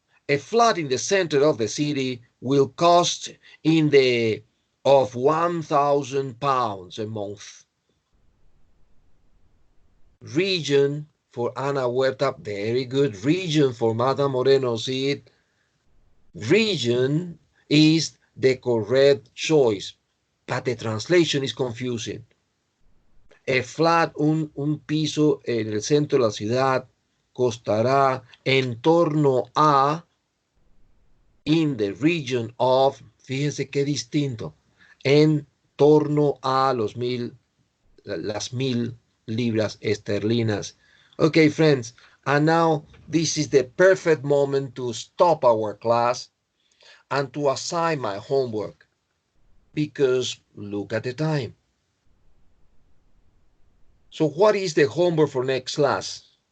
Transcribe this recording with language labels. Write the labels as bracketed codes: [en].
[en] A flat in the center of the city will cost in the of £1,000 a month. Region for Ana Huerta, very good. Region for Martha Moreno Cid. Region is the correct choice, but the translation is confusing. A flat, [es] un piso en el centro de la ciudad costará en torno a [en] in the region of, [es] fíjense qué distinto, en torno a las 1,000 libras esterlinas. [en] Okay, friends, and now this is the perfect moment to stop our class and to assign my homework, because look at the time. So what is the homework for next class?